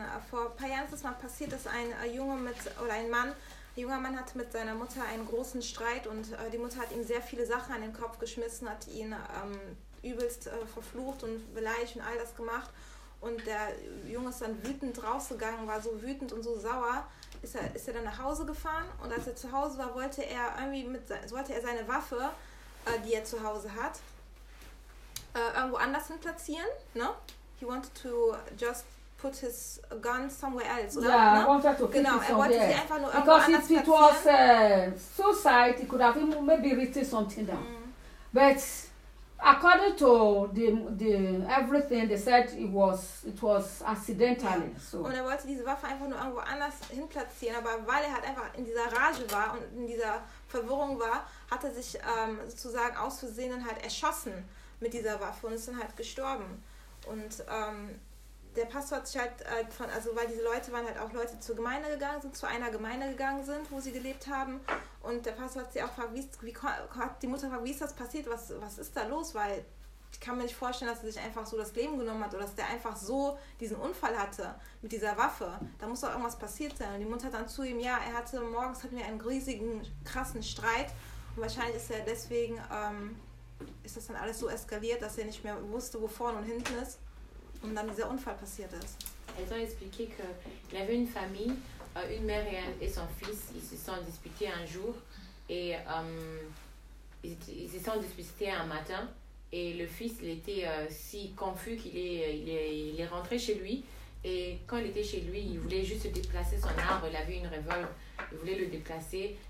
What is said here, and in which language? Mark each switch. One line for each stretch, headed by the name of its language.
German: Vor ein paar Jahren ist es mal passiert, dass ein junger Mann hatte mit seiner Mutter einen großen Streit und die Mutter hat ihm sehr viele Sachen an den Kopf geschmissen, hat ihn übelst verflucht und beleidigt und all das gemacht. Und der Junge ist dann wütend rausgegangen, war so wütend und so sauer, ist er dann nach Hause gefahren. Und als er zu Hause war, wollte er seine Waffe, die er zu Hause hat, irgendwo anders hin platzieren, ne?
English: He wanted to just put his gun somewhere else.
German: Oder?
English: Yeah, no? I wanted to keep
German: genau,
English: it somewhere.
German: Er wollte sie einfach nur irgendwo anders platzieren.
English: Because if it was suicide, he could have maybe written something down. Mm. But according to the everything, they said it was accidentally. Yeah. So.
German: Und er wollte diese Waffe einfach nur irgendwo anders hin platzieren, aber weil er halt einfach in dieser Rage war und in dieser Verwirrung war, hat er sich sozusagen aus Versehen dann halt erschossen mit dieser Waffe und ist dann halt gestorben. Und der Pastor hat sich halt von, also weil diese Leute waren halt auch Leute zur Gemeinde gegangen sind, zu einer Gemeinde gegangen sind, wo sie gelebt haben. Und der Pastor hat sie auch verwiesen, wie ist das passiert, was ist da los? Weil ich kann mir nicht vorstellen, dass er sich einfach so das Leben genommen hat oder dass der einfach so diesen Unfall hatte mit dieser Waffe. Da muss doch irgendwas passiert sein. Und die Mutter hat dann zu ihm, ja, er hatte morgens hatten wir einen riesigen, krassen Streit. Und wahrscheinlich ist er deswegen... ist das dann alles so eskaliert, dass er nicht mehr wusste, wo vorne und hinten ist und dann dieser Unfall passiert ist.
French: Elles ont expliqué qu'il y avait une famille, une mère et son fils, ils se sont disputés un jour et ils se sont disputés un matin et le fils, il était si confus qu'il est rentré chez lui et quand il était chez lui, il voulait juste déplacer son arbre, il avait une révolte, il voulait le déplacer.